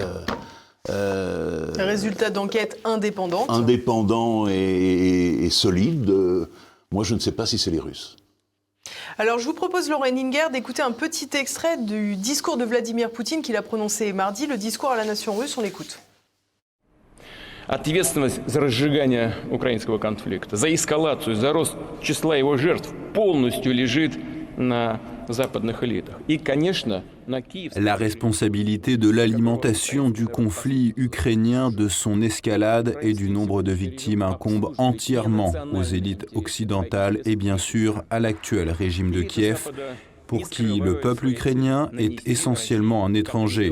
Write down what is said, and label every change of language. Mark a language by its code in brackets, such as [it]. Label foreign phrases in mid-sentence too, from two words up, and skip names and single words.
[fr] résultat d'enquête indépendante. Indépendant et solide, moi, je ne sais pas si c'est les Russes. Alors, je vous propose, Laurent Henninger, d'écouter un petit extrait du discours de Vladimir Poutine qu'il a prononcé mardi, le discours à la nation russe, on l'écoute. [ru] Ответственность за разжигание украинского конфликта, за эскалацию, за рост числа его жертв полностью лежит на западных элитах. И, конечно, на Киев... [fr] La responsabilité de l'alimentation du conflit ukrainien, de son escalade et du nombre de victimes incombe entièrement aux élites occidentales et bien sûr à l'actuel régime de Kiev, pour qui le peuple ukrainien est essentiellement un étranger.